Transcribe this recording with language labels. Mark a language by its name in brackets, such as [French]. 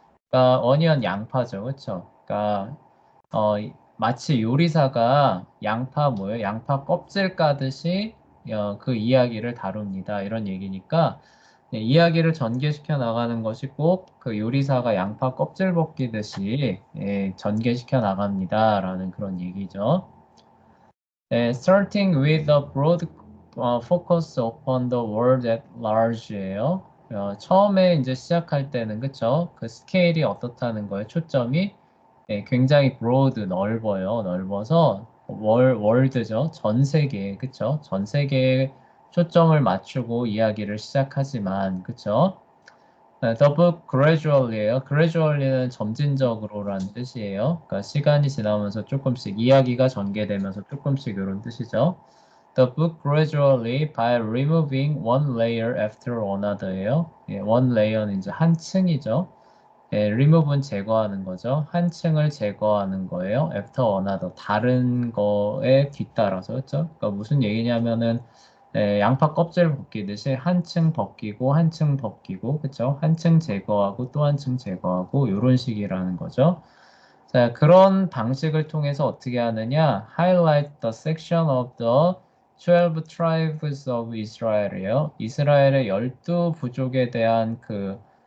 [Korean] 그러니까 onion 양파죠. 그렇죠? 그러니까 마치 요리사가 양파 뭐예요? 양파 껍질 까듯이 그 이야기를 다룹니다. 이런 얘기니까 이야기를 전개시켜 나가는 것이 꼭 그 요리사가 양파 껍질 벗기듯이 전개시켜 나갑니다라는 그런 얘기죠. [English] Starting with a broad focus upon the world at large예요. [Korean] 처음에 이제 시작할 때는 그쵸? 그 스케일이 어떻다는 거예요? 초점이 굉장히 broad 넓어요. 넓어서 월드죠. 전 세계 그쵸? 전 세계에 초점을 맞추고 이야기를 시작하지만 그쵸? [English] The book gradually예요. [Korean] gradually는 점진적으로라는 뜻이에요. 그러니까 시간이 지나면서 조금씩 이야기가 전개되면서 조금씩 이런 뜻이죠. [English] The book gradually by removing one layer after another예요. [Korean] one layer는 이제 한 층이죠. remove는 제거하는 거죠. 한 층을 제거하는 거예요. after another 다른 거에 뒤따라서 그렇죠? 그러니까 무슨 얘기냐면은 양파 껍질 벗기듯이 한 층 벗기고 한 층 벗기고 그쵸? 한 층 제거하고 또 한 층 제거하고 이런 식이라는 거죠. 자, 그런 방식을 통해서 어떻게 하느냐? [English] Highlight the section of the 12 tribes of Israel이에요. [Korean] 이스라엘의 12부족에 대한 그